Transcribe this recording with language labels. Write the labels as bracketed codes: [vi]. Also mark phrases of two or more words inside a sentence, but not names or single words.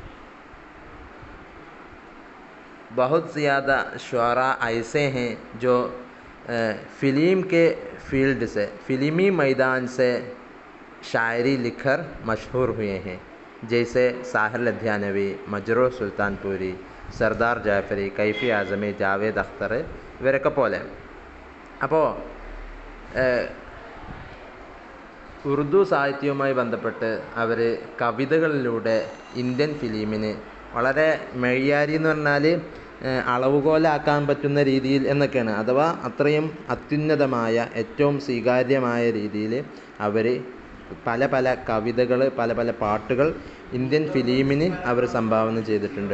[hi] बहुत ज़्यादा शुअरा ऐसे हैं जो फ़िल्म के फ़ील्ड से, फ़िल्मी मैदान से शायरी लिखकर मशहूर हुए हैं। जैसे साहिर लुधियानवी, मजरूह सुल्तानपुरी, सरदार जाफ़री, कैफ़ी आज़मी, [ml] ജാവേദ് അഖ്തർ ഇവരൊക്കെ പോലെ. അപ്പോൾ ഉറുദു സാഹിത്യവുമായി ബന്ധപ്പെട്ട് അവർ കവിതകളിലൂടെ ഇന്ത്യൻ ഫിലിമിന് വളരെ മെയ്യാരി എന്ന് പറഞ്ഞാൽ അളവുകോലാക്കാൻ പറ്റുന്ന രീതിയിൽ എന്നൊക്കെയാണ്, അഥവാ അത്രയും അത്യുന്നതമായ ഏറ്റവും സ്വീകാര്യമായ രീതിയിൽ അവർ പല പല കവിതകൾ, പല പല പാട്ടുകൾ ഇന്ത്യൻ ഫിലിമിന് അവർ സംഭാവന ചെയ്തിട്ടുണ്ട്.